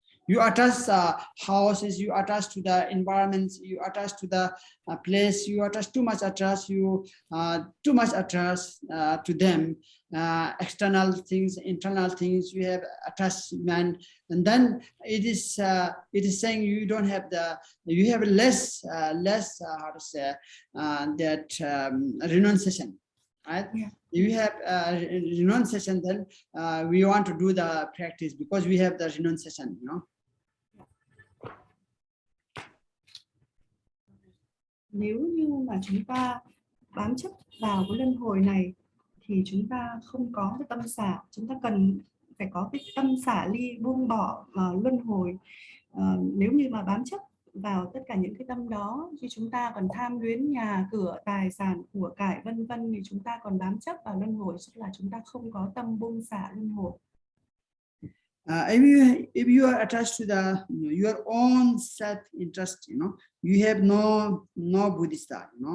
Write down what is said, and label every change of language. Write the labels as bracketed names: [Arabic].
[English] You attach houses, you attach to the environments, you attach to the place, you attach too much attach, you too much attach to them, external things, internal things, you have attachment, and then it is saying you don't have you have less how to say that renunciation, right? Yeah. You have renunciation, then we want to do the practice because we have the renunciation, [Vietnamese] Nếu như mà chúng ta bám chấp vào cái luân hồi này thì chúng ta không có cái tâm xả, chúng ta cần phải có cái tâm xả ly, buông bỏ luân hồi. Nếu như mà bám chấp vào tất cả những cái tâm đó, khi chúng ta còn tham luyến nhà cửa, tài sản, của cải vân vân, thì chúng ta còn bám chấp vào luân hồi, tức là chúng ta không có tâm buông xả luân hồi. [English] If you are attached to the your own self interest, you have no Buddhista.